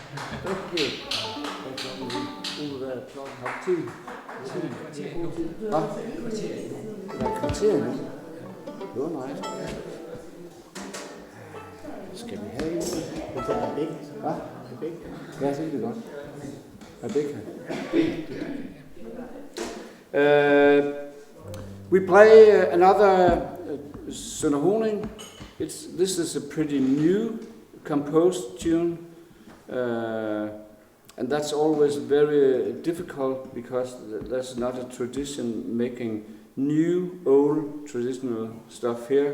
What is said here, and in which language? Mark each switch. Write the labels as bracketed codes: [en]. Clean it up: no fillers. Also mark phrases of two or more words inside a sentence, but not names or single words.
[en] Thank you. [da] Kvarter nu. Det var nice. Skal vi have en? Det er begge. Hvad? Ja, det er det godt. Rebecca. [en] We play another Sønderho. This is a pretty new composed tune, and that's always very difficult because there's not a tradition making new, old, traditional stuff here.